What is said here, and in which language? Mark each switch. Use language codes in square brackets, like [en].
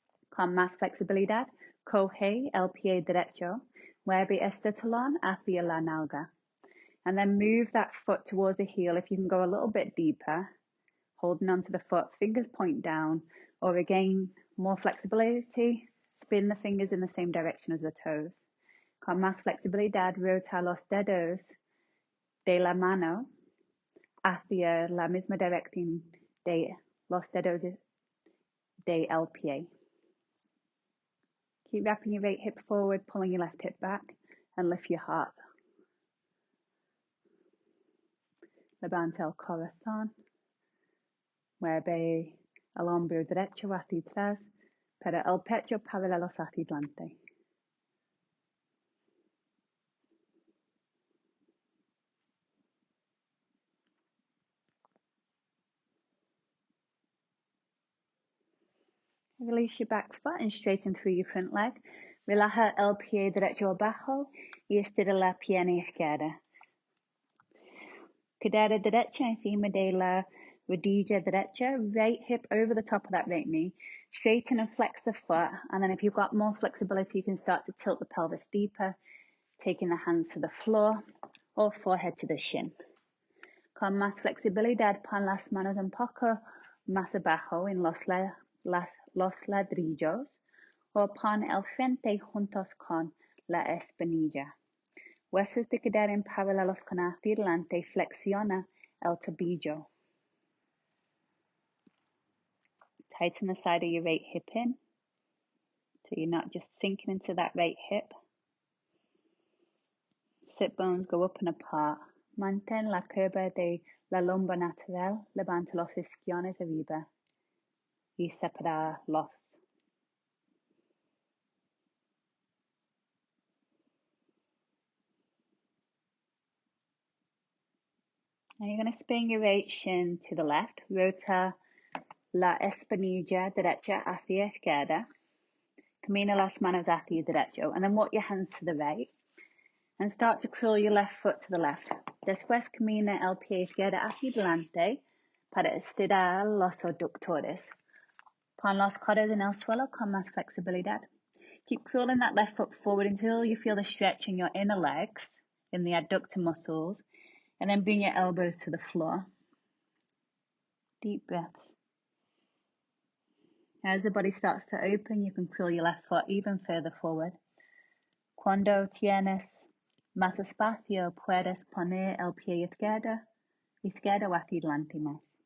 [es] Con más flexibilidad, coge el pie derecho, mueve este talón hacia la nalga, [en] and then move that foot towards the heel. If you can go a little bit deeper, holding onto the foot, fingers point down, or again, more flexibility, spin the fingers in the same direction as the toes. [es] Con más flexibilidad, rota los dedos de la mano hacia la misma dirección de los dedos de el pie. [en] Keep wrapping your right hip forward, pulling your left hip back, and lift your heart. [es] Levanta el corazón. Mueve el hombro derecho hacia atrás, pero el pecho paralelos hacia delante. [en] Release your back foot and straighten through your front leg. [es] Relaja el pie derecho abajo y estira la pierna izquierda. Cadera derecha encima de la rodilla derecha. [en] Right hip over the top of that right knee. Straighten and flex the foot. And then if you've got more flexibility, you can start to tilt the pelvis deeper, taking the hands to the floor or forehead to the shin. [es] Con más flexibilidad, pon las manos un poco más abajo en los ladrillos o pon el frente juntos con la espinilla. Huesos de cadera en paralelos con hacia delante, flexiona el tobillo. [en] Tighten the side of your right hip in, so you're not just sinking into that right hip. Sit bones go up and apart. [es] Mantén la curva de la lumbar natural, levanta los isquiones arriba y separalos. [en] Now you're going to spin your right shin to the left. [es] Rota la espinilla derecha hacia izquierda. Camina las manos hacia derecho. [en] And then walk your hands to the right. And start to curl your left foot to the left. [es] Después camina el pie izquierdo hacia delante para estirar los aductores. Pon los codos en el suelo con más flexibilidad. [en] Keep curling that left foot forward until you feel the stretch in your inner legs, in the adductor muscles. And then bring your elbows to the floor. Deep breaths. As the body starts to open, you can curl your left foot even further forward. [es] Cuando tienes más espacio, puedes poner el pie izquierdo hacia adelante más.